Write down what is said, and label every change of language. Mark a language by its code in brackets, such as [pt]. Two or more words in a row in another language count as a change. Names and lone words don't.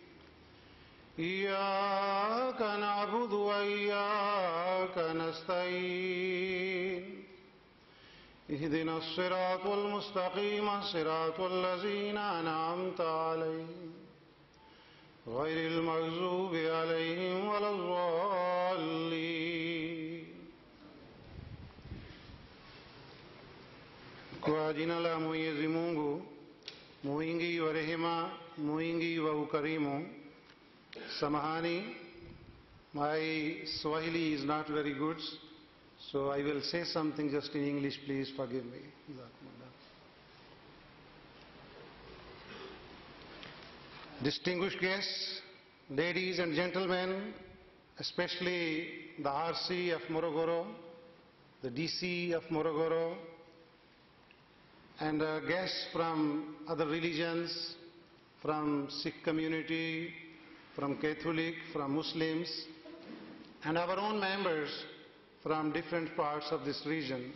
[ar] إياك نعبد وإياك نستعين. اهدنا الصراط المستقيم صراط الذين أنعمت عليهم غير المغضوب عليهم ولا الضالين. [sw] Kwa jina la Mwenyezi Mungu mwingi wa rehema, mwingi wa ukarimu. Samahani, [en] my Swahili is not very good, so I will say something just in English, please forgive me. Distinguished guests, ladies and gentlemen, especially the RC of Morogoro, the DC of Morogoro, and guests from other religions, from Sikh community, from Catholic, from Muslims, and our own members from different parts of this region.